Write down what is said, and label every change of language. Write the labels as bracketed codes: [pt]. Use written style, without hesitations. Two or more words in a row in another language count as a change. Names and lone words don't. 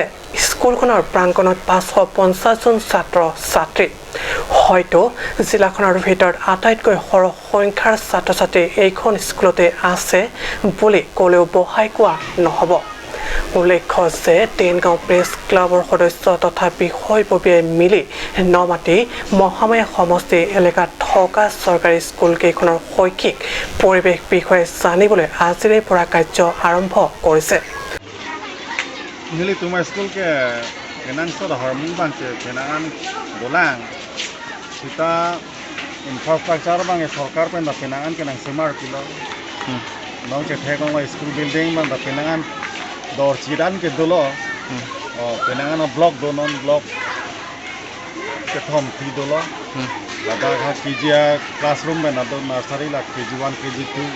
[as] স্কুলখনৰ প্ৰাংগণত 550 জন ছাত্ৰ-ছাত্ৰী হয়তো জিলাখনৰ ভিতৰত আটাইতকৈ সৰহ সংখ্যাৰ ছাত্ৰ-ছাত্ৰী এইখন স্কুলতে আছে বুলি ক'লেও বহাই কোৱা নহ'ব উল্লেখ্য যে টেনগাঁও প্ৰেছ ক্লাবৰ সদস্য তথা বিষয়ববীয়াই মিলি নমাটি মহামায়া সমষ্টি এলেকাত থকা চৰকাৰী স্কুলকেইখনৰ শৈক্ষিক পৰিৱেশ বিষয়ে জানিবলৈ আজিৰে পৰা কাৰ্য আৰম্ভ কৰিছে [mjw] Nili tuma school ke kenang so harmung bang ke kenangan golang kita infrastructure bang ke sarkar pen da kenangan kenang semar kilo nong ke thekong la [en] school building [mjw] bang da kenangan dor chidan ke dolo kenangan block donon block ke thom thi dolo lada ha kijia classroom ben ado nursery la KG1 KG2 la